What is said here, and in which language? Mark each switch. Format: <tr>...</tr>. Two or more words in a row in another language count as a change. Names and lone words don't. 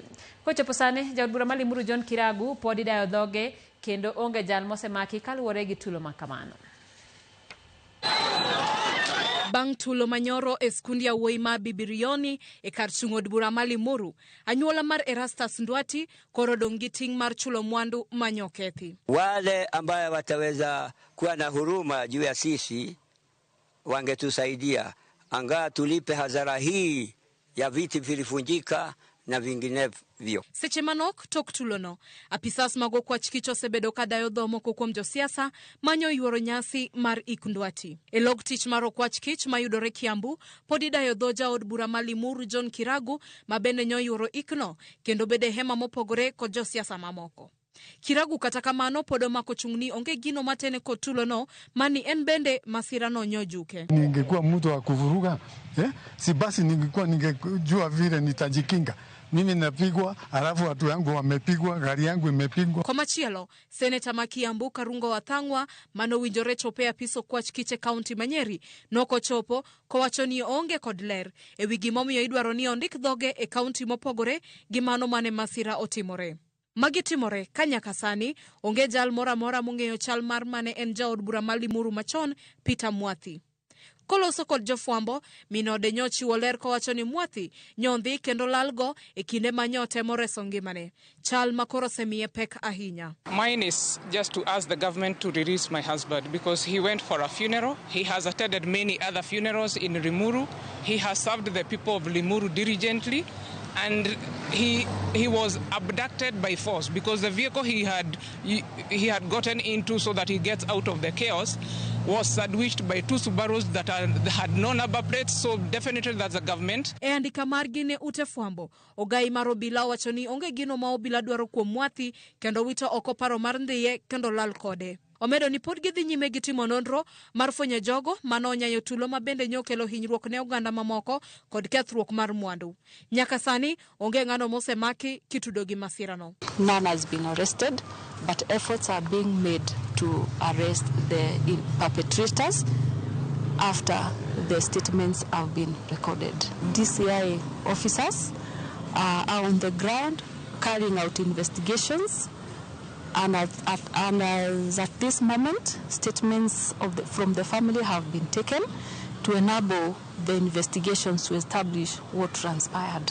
<luo>Kochopo sani jaod bura ma Limuru John Kiragu podi dayo dhoge kendo onge jal mosemaki kaluwore gi tulo makamano. Bang' tulo manyoro e skundi ya wuoyi ma Bibirioni e kar chung' od bura ma Limuru, anyuola mar Erastus Nduati koro dong' gi ting' mar chulo mwandu manyokethi.</luo> <sw>Wale ambaye wataweza kuwa na huruma juu ya sisi wangetusaidia anga tulipe hazara hii ya viti vilifunjika na vinginevyo.</sw> <luo>Seche manok tok tulono, apisas mago kwach kich osebedo ka dayo dho moko kuom josiasa manyo yuoro nyasi mar ik Nduati. E log tich mar okwach kich mayudore Kiambu, podi dayo dho jaod bura ma Limuru John Kiragu ma bende nyo yuoro ikno kendo bede hema mopogore kod josiasa mamoko. Kiragu kata kamano podo mako chungni onge gino matene ko tulono mani en bende masira no nyojuke.</luo> <sw>Ningekuwa mtu wa kuvuruga, si basi ningejua vile nitajikinga. Mimi napigwa, alafu watu yangu wamepigwa, gari yangu imepigwa.</sw> <luo>Kwa machielo, Seneta ma Kiambu Karungo Wathang'wa mano winjore chope apiso kwach kiche kaunti Manyeri noko chopo kowacho ni onge kod ler e wi gimomiyo idwaro ni ondik dhoge e kaunti mopogore gi mano mane masira otimore. Magitimore kanyaka sani onge jal mora mong'eyo chal mar mane en jaod bura ma Limuru machon Peter Mwathi. Koloso kod jofwambo, minode nyochiwo ler kowacho ni Mwathi nyondhi kendo lalgo e kinde manyote moreso ngimane. Chal makoro semiye pek ahinya.</luo> <en>Mine is just to ask the government to release my husband because he went for a funeral. He has attended many other funerals in Limuru. He has served the people of Limuru diligently. And he was abducted by force because the vehicle he had gotten into so that he gets out of the chaos was sandwiched by 2 Subarus that had no number plates, so definitely that's the government.</en> <luo>E andika margi ne ute fwambo, ogai mar obila wacho ni onge gino ma obila dwaro kuom Mwathi kendo wito oko paro mar ndhiye kendo lal kode. Omedo ni pod gidhi nyime gi timo nonro mar fwenyo jogo manonyayo tulo ma bende nyokelo hinyruok ne oganda mamoko kod kethruok mar mwandu. Nyaka sani onge ng'ano mosemaki kitudo gi masirano.</luo> <en>None has been arrested, but efforts are being made to arrest the perpetrators after the statements have been recorded. DCI officers are on the ground carrying out investigations, and at this moment, statements from the family have been taken to enable the investigations to establish what transpired.</en>